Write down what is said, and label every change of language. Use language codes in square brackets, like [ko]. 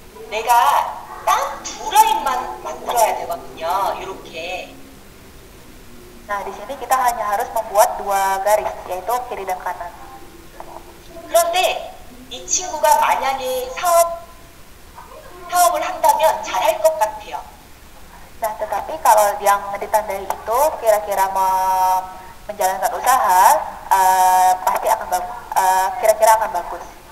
[ko] 내가 딱 두 라인만 만들어야 되거든요. 이렇게. [id] Nah, di sini kita hanya harus membuat 2 garis, yaitu kiri dan kanan. [ko] 그런데 이 친구가 만약에 사업을 한다면 잘할 것 같아요. [id] Nah, tetapi kalau yang ditandai itu kira-kira menjalankan usaha, pasti akan bagus. Kira-kira akan bagus.